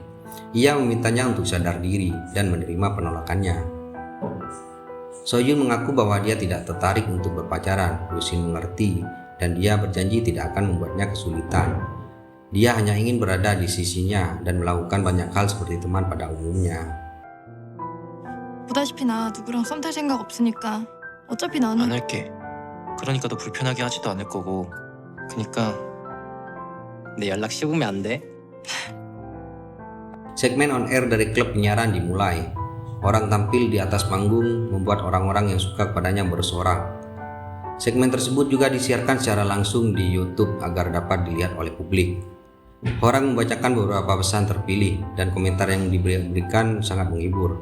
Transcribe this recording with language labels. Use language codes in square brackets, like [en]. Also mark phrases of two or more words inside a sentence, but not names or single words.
[id] Ia memintanya untuk sadar diri dan menerima penolakannya. Sohyun mengaku bahwa dia tidak tertarik untuk berpacaran. Yusin mengerti dan dia berjanji tidak akan membuatnya kesulitan. Dia hanya ingin berada di sisinya dan melakukan banyak hal seperti teman pada umumnya. [ko] 보다시피 나 누구랑 썸 탈 생각 없으니까 어차피 안 나는 할게. 그러니까 너 불편하게 하지도 않을 거고. 그니까 내 연락 씹으면 안 돼? [id] Segmen [en] on air [id] dari klub penyiaran dimulai. Orang tampil di atas panggung membuat orang-orang yang suka kepadanya bersorak. Segmen tersebut juga disiarkan secara langsung di YouTube agar dapat dilihat oleh publik. Orang membacakan beberapa pesan terpilih dan komentar yang diberikan sangat menghibur.